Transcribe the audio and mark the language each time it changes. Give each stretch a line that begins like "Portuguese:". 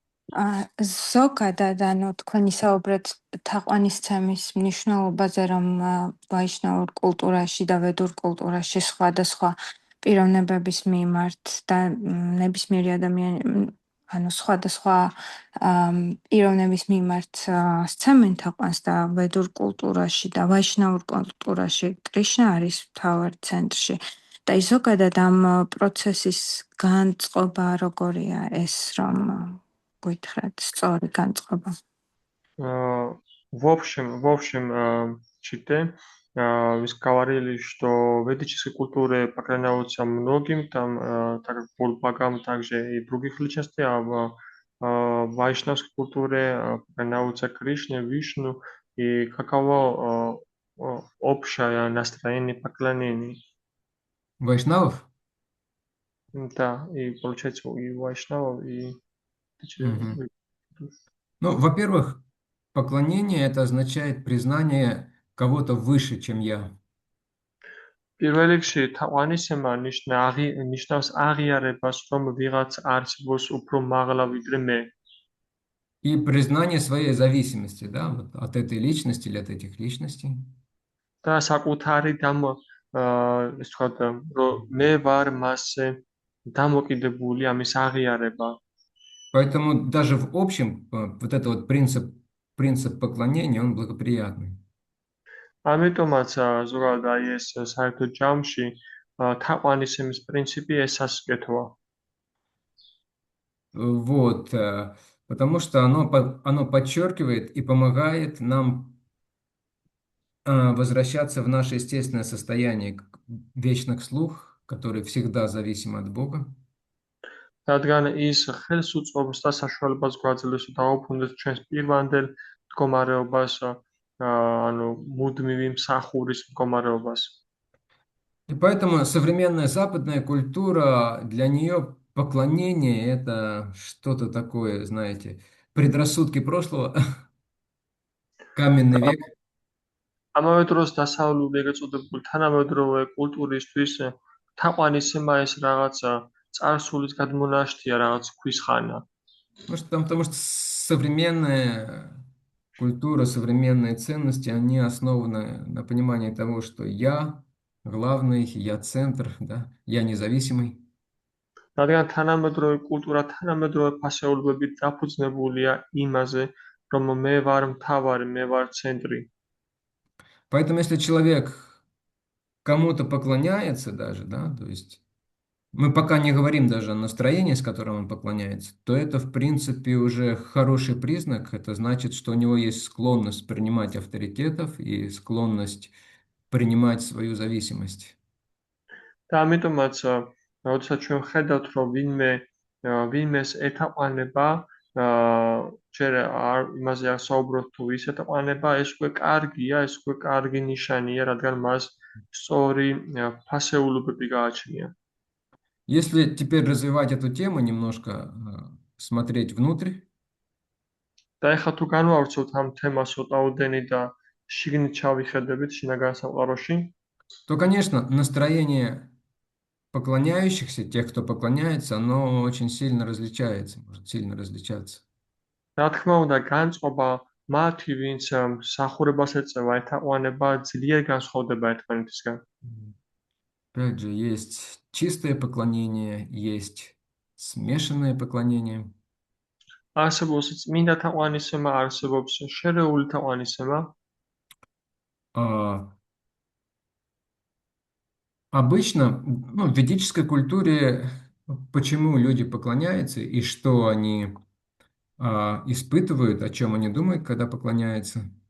Georgian: ზოგადად, ანუ თქვენი საუბრეთ თაყვანისცემის მნიშვნელობაზე, რომ ვაიშნაურ კულტურაში და ვედურ კულტურაში სხვადასხვა პიროვნებების მიმართ და ნებისმიერი ადამიანი, ანუ სხვადასხვა პიროვნების მიმართ სცემენ თაყვანს და ვედურ კულტურაში და ვაიშნაურ კულტურაში კრიშნა არის მთავარ ცენტრში. და ზოგადად ამ პროცესის განწყობა როგორია ეს, რომ გითხრათ სწორი განწყობა?
Russian: В общем, читаем. Мы говорили, что в ведической культуре поклоняются многим, там, так как богам, также и других личностей, а в вайшнавской культуре поклоняются Кришне, Вишну, и каково общее настроение поклонений. Вайшнавов? Да, и получается и вайшнавов, и... Мгм. Ну, во-первых, поклонение это означает признание кого-то выше, чем я.
Georgian: პირველ რიგში თაყვანისცემა ნიშნავს აღიარებას, რომ ვიღაც არსებობს უფრო მაღლა ვიდრე მე.
Russian: И признание своей зависимости, да, вот от этой личности или от этих личностей.
Georgian: და საკუთარი ეს თქვა, რომ მე ვარ მასზე დამოკიდებული, ამის აღიარება.
Russian: Поэтому даже в общем вот это вот принцип поклонения, он благоприятный.
Georgian: ამიტომაც ზოგადად აი ეს საერთო ჯამში თაყვანისცემის პრინციპი ესასკეთოა.
Russian: Вот, потому что оно подчеркивает и помогает нам возвращаться в наше естественное состояние, вечно к слух, который всегда зависим от Бога.
Georgian: რადგან ის ხელს უწყობს და საშუალებას გვაძლევს დავუბრუნდეთ ჩვენს პირვანდელ მდგომარეობას, ანუ მუდმივი მსახურის მდგომარეობას.
Russian: И поэтому современная западная культура, для нее поклонение это что-то такое, знаете, предрассудки прошлого, каменный век.
Georgian: ამავე დროს დასავლური ეგრეთ წოდებული თანამედროვე კულტურისთვის თაყვანისცემა ეს რაღაც წარსულის გადმონაშთია, რაღაც ქვის ხანა.
Russian: Потому что современная культура, современные ценности, они основаны на понимании того, что я главный, я центр, да, я независимый.
Georgian: რადგან თანამედროვე კულტურა თანამედროვე ფასეულობებით დაფუძნებულია იმაზე, რომ მე ვარ მთავარი, მე ვარ ცენტრი.
Russian: Поэтому если человек кому-то поклоняется даже, да, то есть мы пока не говорим даже о настроении, с которым он поклоняется, то это, в принципе, уже хороший признак. Это значит, что у него есть склонность принимать авторитетов и склонность принимать свою зависимость.
Georgian: და ამიტომაც, როდესაც ჩვენ ხედავთ, რომ ვინმეს ეთაყვანება, ჯერ იმაზე არ საუბრობთ, თუ ის ეთაყვანება, ეს უკვე კარგია, ეს უკვე კარგი ნიშანია, რადგან მას სწორი ფასეულობები გააჩნია.
Russian: Если теперь развивать эту тему, немножко смотреть внутрь,
Georgian: და ეხლა თუ განვავრცობთ ამ თემას ოდნავ და შიგნით ჩავიხედებით შინაგან სამყაროში,
Russian: то, конечно, настроение поклоняющихся, тех, кто поклоняется, оно очень сильно различается, может сильно различаться.
Georgian: რა თქმა უნდა, განწყობა მათი, ვინც მსახურებას ეწევა, ეთაყვანება, ძლიერ განსხვავდება ერთმანეთისგან.
Russian: Опять же, есть чистое поклонение, есть смешанное поклонение.
Georgian: არსებობს წმინდა თაყვანისცემა, არსებობს შერეული თაყვანისცემა.
Russian: Обычно, в ведической культуре, почему люди поклоняются и что они испытывают, о чем они думают, когда поклоняются.